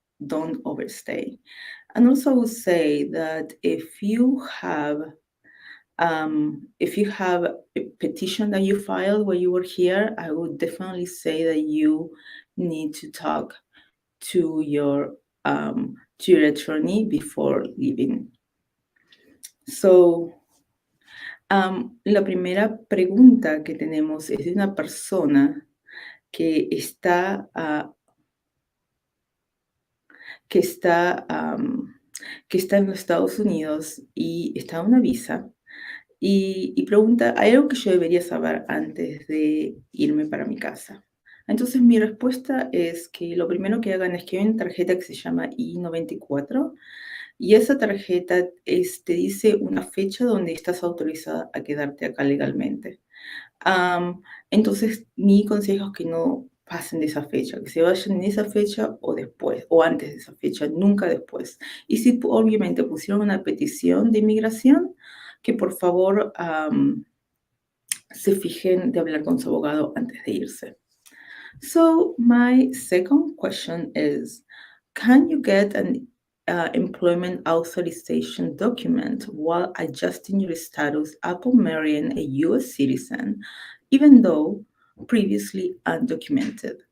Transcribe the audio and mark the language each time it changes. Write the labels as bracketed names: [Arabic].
[English] Don't overstay. And also, I would say that if you have a petition that you filed while you were here, I would definitely say that you need to talk to your attorney before leaving. [Spanish] So, la primera pregunta que tenemos es de una persona que está que está, que está en los Estados Unidos y está en una visa y pregunta, ¿hay algo que yo debería saber antes de irme para mi casa? Entonces mi respuesta es que lo primero que hagan es que hay una tarjeta que se llama I-94 y esa tarjeta te dice una fecha donde estás autorizada a quedarte acá legalmente. Entonces mi consejo es que no pasen de esa fecha, que se vayan en esa fecha o después, o antes de esa fecha, nunca después. Y si obviamente pusieron una petición de inmigración, que por favor se fijen de hablar con su abogado antes de irse. [English] So my second question is, can you get an employment authorization document while adjusting your status upon marrying a US citizen, even though previously undocumented?